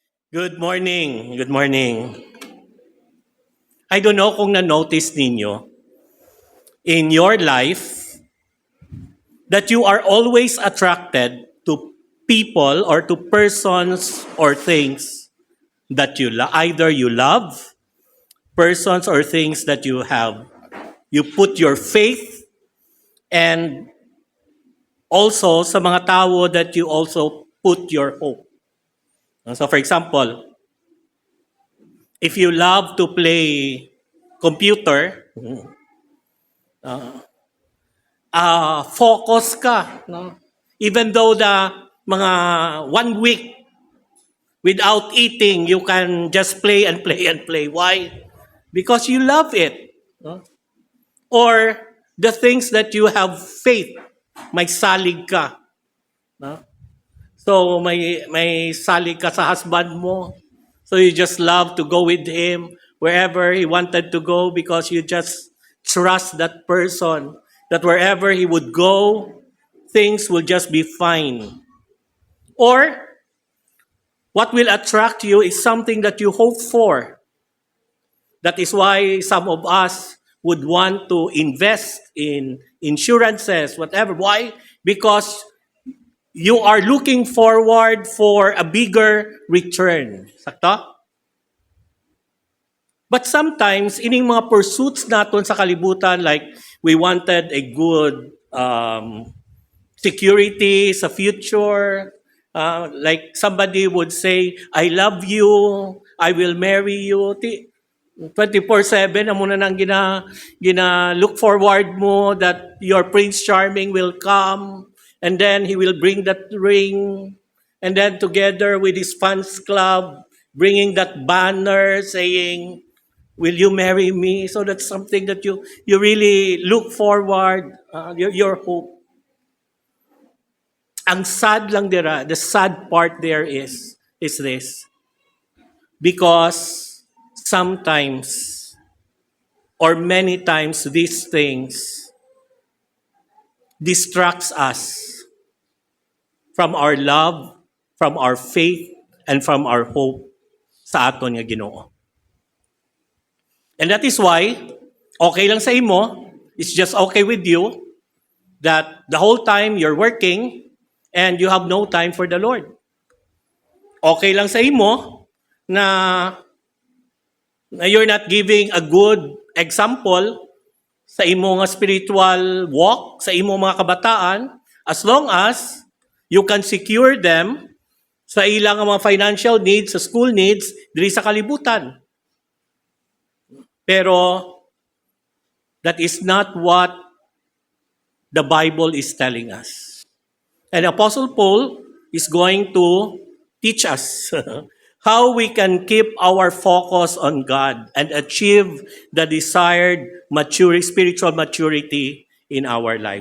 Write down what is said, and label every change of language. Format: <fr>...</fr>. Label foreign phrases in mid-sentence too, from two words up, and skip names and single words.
<en>Good morning. Good morning. I don't know</en> <hil>kung na-notice ninyo</hil> <en>in your life that you are always attracted to people or to persons or things that either you love, persons or things that you have. You put your faith and also</en> <hil>sa mga tao</hil> <en>that you also put your hope. So for example, if you love to play computer, focus ka. No? Even though the mga 1 week without eating, you can just play and play and play. Why? Because you love it. No? Or the things that you have faith,</en> <hil>may salig ka. No? So may salig ka sa husband mo.</hil> <en>So you just love to go with him wherever he wanted to go because you just trust that person that wherever he would go, things will just be fine. Or what will attract you is something that you hope for. That is why some of us would want to invest in insurances, whatever. Why? Because you are looking forward for a bigger return. Sakto? But sometimes,</en> <hil>ining mga pursuits natin sa kalibutan,</hil> <en>like we wanted a good security sa future, like somebody would say, I love you, I will marry you. 24/7</en> <hil>ang muna nang gina</hil> <en>look forward mo that your Prince Charming will come and then he will bring that ring and then together with his fans club bringing that banner saying, will you marry me? So that's something that you really look forward, your hope.</en> <hil>Ang sad lang dira,</hil> <en>the sad part there is this. Because sometimes or many times these things distracts us from our love, from our faith, and from our hope</en> <hil>sa aton nga Ginoo.</hil> <en>And that is why,</en> <hil>okay lang sa imo,</hil> <en>it's just okay with you that the whole time you're working and you have no time for the Lord.</en> <hil>Okay lang sa imo na</hil> <en>you're not giving a good example</en> <hil>sa imo nga</hil> <en>spiritual walk,</en> <hil>sa imo mga kabataan,</hil> <en>as long as you can secure them</en> <hil>sa ilang mga</hil> <en>financial needs, sa school needs,</en> <hil>diri sa kalibutan.</hil> <en>Pero that is not what the Bible is telling us. And Apostle Paul is going to teach us how we can keep our focus on God and achieve the desired spiritual maturity in our life.</en>